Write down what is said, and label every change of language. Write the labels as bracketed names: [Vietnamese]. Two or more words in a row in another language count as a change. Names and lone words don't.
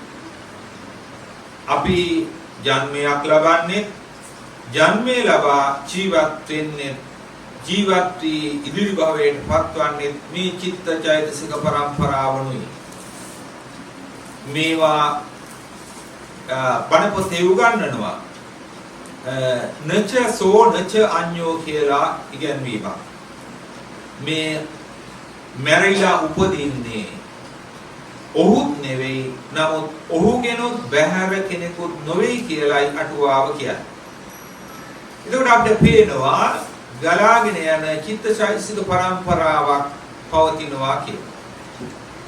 [Sinhala] අපි ජන්මයක් ලබන්නේ ජන්මේ ලබා ජීවත් වෙන්නේ ජීවත් වී ඉදිරි භවයට පත්වන්නේ මේ චිත්තචෛතසික පරම්පරාවනුයි. මේවා බණ පොතේ උගන්වනවා. [Pali] නච සෝ නච අඤ්ඤෝ [Sinhala] කියලා ඉගැන්වීමක්. මේ මැරිලා උපදින්නේ ඔහුත් නෙවෙයි, නමුත් ඔහුගෙනුත් බැහැර කෙනෙකුත් නොවේ කියලායි අටුවාව කියන්නේ. එතකොට අපිට පේනවා ගලාගෙන යන චිත්තචෛතසික පරම්පරාවක් පවතිනවා කියලා.